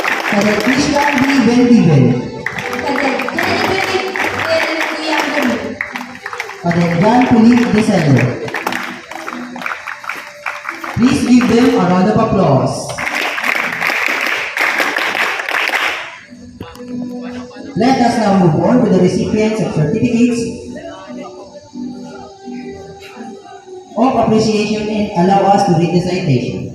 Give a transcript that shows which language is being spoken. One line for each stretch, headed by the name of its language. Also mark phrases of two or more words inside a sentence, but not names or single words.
English: Cadet Christian B. Bendivel, Cadet Genevieve L. Guillermo. Cadet Jan Philippe Desender. Please give them a round of applause. Let us now move on to the recipients of certificates of appreciation and allow us to read the citation.